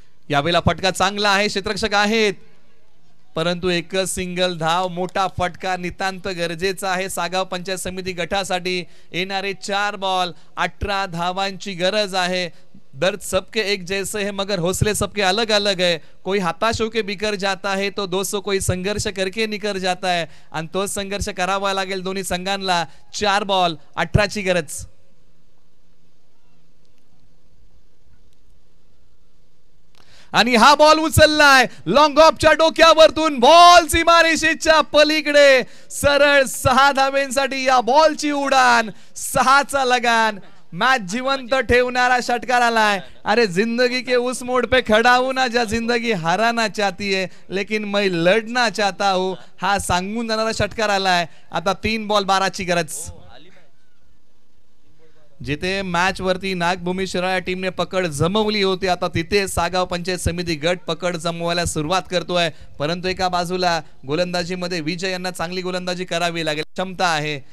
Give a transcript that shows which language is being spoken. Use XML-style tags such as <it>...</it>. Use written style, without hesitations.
<mr>यावेळेला फटका चांगला आहे. क्षेत्ररक्षक आहेत परंतु एकच सिंगल धाव. मोठा फटका नितांत गरजेचा आहे सागाव पंचायत समिती गटासाठी. येणारे 4 बॉल 18 धावांची गरज आहे.</mr> <hi>दर्द सबके एक जैसे है मगर हौसले सबके अलग अलग है. कोई हताश होके बिखर जाता है तो दोस्तों कोई संघर्ष करके निकर जाता है</hi> <mr>आणि तो संघर्ष करावा लागेल दोन्ही संघांना. 4 बॉल 18 ची गरज. आणि हा बॉल उचललाय लॉंग ऑफच्या डोक्यावरतून. बॉल सीमारेषेच्या पलीकडे. सरळ 6 धावेंसाठी या बॉलची उडान. 6 चा लगान. मैच जिवंत ठेवणारा षटकार आलाय.</mr> <hi>अरे जिंदगी के उस मोड़ पे खड़ा हूं ना जहाँ जिंदगी हाराना चाहती है लेकिन मैं लढना चाहता हूं.</hi> <mr>हा सांगून जाणारा षटकार आलाय. आता 3 बॉल 12 ची गरज. जिथे मॅच वरती नागभूमी शिराळा टीमने पकड जमवली होती आता तिथे सागाव पंचायत समिती गट पकड जमवायला सुरुवात करतोय. परंतु एका बाजूला गोलंदाजीमध्ये विजय यांना चांगली गोलंदाजी करावी लागेल. क्षमता आहे.</mr>